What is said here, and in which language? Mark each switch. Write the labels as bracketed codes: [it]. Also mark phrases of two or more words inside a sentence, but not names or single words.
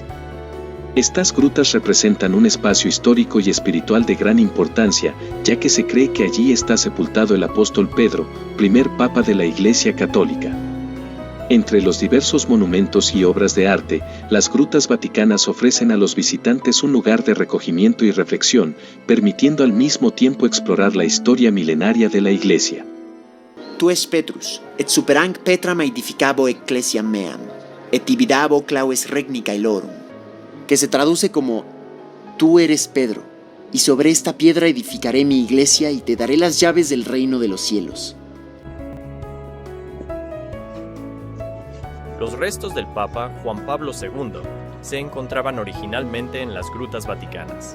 [es] Estas grutas representan un espacio histórico y espiritual de gran importancia, ya que se cree que allí está sepultado el apóstol Pedro, primer papa de la Iglesia Católica. Entre los diversos monumentos y obras de arte, las grutas vaticanas ofrecen a los visitantes un lugar de recogimiento y reflexión, permitiendo al mismo tiempo explorar la historia milenaria de la Iglesia. [la] Tu es Petrus, et superanc Petram edificabo ecclesiam meam, et ibidabo claues regni caelorum, [es] que se traduce como: Tú eres Pedro, y sobre esta piedra edificaré mi iglesia y te daré las llaves del reino de los cielos. Los restos del Papa Juan Pablo II se encontraban originalmente en las grutas vaticanas.